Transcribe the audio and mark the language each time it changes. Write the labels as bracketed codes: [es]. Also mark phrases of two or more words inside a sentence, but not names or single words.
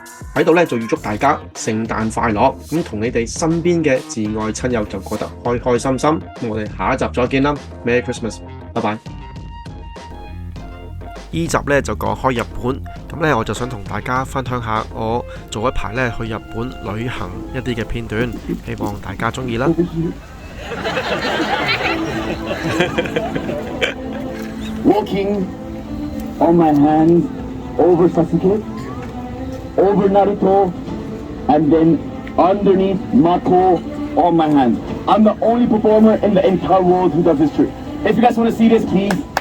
[yue] 喺度咧就預祝大家聖誕快樂，咁同你哋身邊嘅摯愛親友就過得開開心心。咁我哋下一集再見啦 ， [en] Merry Christmas， [yue] 拜拜。依集咧就講開日本，咁咧我就想同大家分享下我早一排咧去日本旅行一啲嘅片段，希望大家中意啦。 [en] Walking on my hands over Sasuke, over Naruto, and then underneath Mako on my hands. I'm the only performer in the entire world who does this trick. If you guys want to see this, please.